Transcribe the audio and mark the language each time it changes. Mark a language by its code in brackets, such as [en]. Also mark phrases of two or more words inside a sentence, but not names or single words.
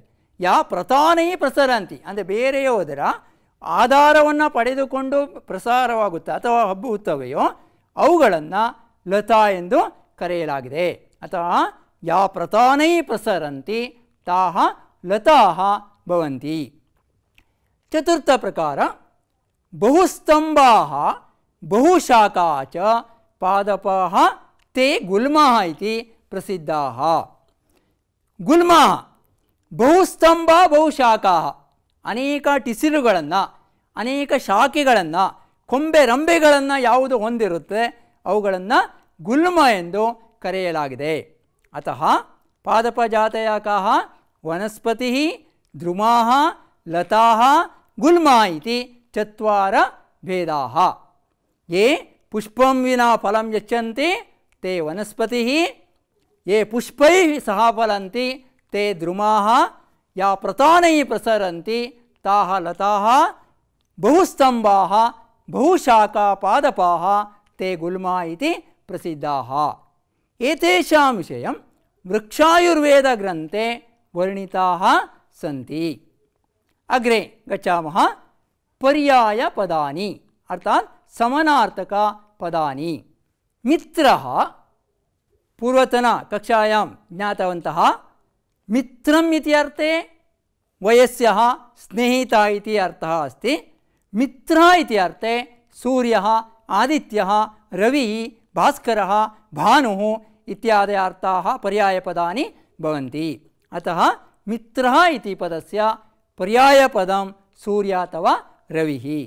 [sa] ಯಾ ಪ್ರತಾನೈ ಪ್ರಸರಂತಿ [kn] ಅಂದರೆ ಬೇರೆಯೋದರ ಆಧಾರವನ್ನು ಪಡೆದುಕೊಂಡು ಪ್ರಸಾರವಾಗುತ್ತೆ ಅಥವಾ ಹಬ್ಬುತ್ತವೆಯೋ ಅವುಗಳನ್ನು ಲತಾ ಎಂದು ಕರೆಯಲಾಗಿದೆ. [sa] ಅಥವಾ ಯಾ ಪ್ರತಾನೈ ಪ್ರಸರಂತಿ ತಾಃ ಲತಾಃ ಭವಂತಿ. ಚತುರ್ಥ ಪ್ರಕಾರ ಬಹುಸ್ತಂಭಾಃ ಬಹುಶಾಖಾ ಚ ಪಾದಪಾಃ ತೇ ಗುಲ್ಮಾಃ ಇತಿ ಪ್ರಸಿದ್ಧಾಃ. ಗುಲ್ಮಾಃ ಬಹುಸ್ತಂಭ ಬಹುಶಾಖಾಃ. [kn] ಅನೇಕ ಟಿಸಿಲುಗಳನ್ನು, ಅನೇಕ ಶಾಖೆಗಳನ್ನು, ಕೊಂಬೆ ರಂಬೆಗಳನ್ನು ಯಾವುದು ಹೊಂದಿರುತ್ತೆ ಅವುಗಳನ್ನು ಗುಲ್ಮ ಎಂದು ಕರೆಯಲಾಗಿದೆ. [sa] ಅತಃ ಪಾದಪಜಾತಯ ಕಾಃ ವನಸ್ಪತಿ ದ್ರುಮಾಃ ಲತಾಃ ಗುಲ್ಮಾ ಇತಿ ಚತ್ವಾರ ಭೇದಾಃ. ಯೇ ಪುಷ್ಪಂ ವಿನಾ ಫಲಂ ಯಚ್ಚಂತಿ ತೇ ವನಸ್ಪತಿ. ಯೇ ಪುಷ್ಪೈ ಸಹ ಫಲಂತಿ ತೇ ದ್ರುಮಾಃ. ಯಾ ಪ್ರತಾನೈ ಪ್ರಸರಂತಿ ತಾಃ ಲತಾಃ. ಬಹುಸ್ತಂಭಾಃ ಬಹುಶಾಖಾ ಪಾದಪಾಃ ತೇ ಗುಲ್ಮಾ ಇತಿ ಪ್ರಸಿದ್ಧಾಃ. ಏತೇಷಾಂ ವಿಷಯಂ ವೃಕ್ಷಾಯುರ್ವೇದ ಗ್ರಂಥೆ ವರ್ಣಿತಾಃ ಸಂತಿ. ಅಗ್ರೆ ಗಚ್ಚಾಮಃ. ಪರ್ಯಾಯ ಪದಾನಿ ಅರ್ಥಾತ್ ಸಮನಾರ್ಥಕ ಪದಾನಿ. ಮಿತ್ರಃ ಪೂರ್ವತನ ಕಕ್ಷಾಯಾಂ ಜ್ಞಾತವಂತಹ. ಮಿತ್ರಂ ಇತಿ ಅರ್ಥೆ ವಯಸ್ಯಃ ಸ್ನೇಹಿತ ಇತಿ ಅರ್ಥಃ अस्ति. मित्र इति अर्थे सूर्यः, आदित्यः, रविः, भास्करः, भानुः इत्यादि अर्थाः पर्यायपदानि भवन्ति। अतः मित्रः इति पदस्य पर्यायपदं सूर्य अथवा रविः।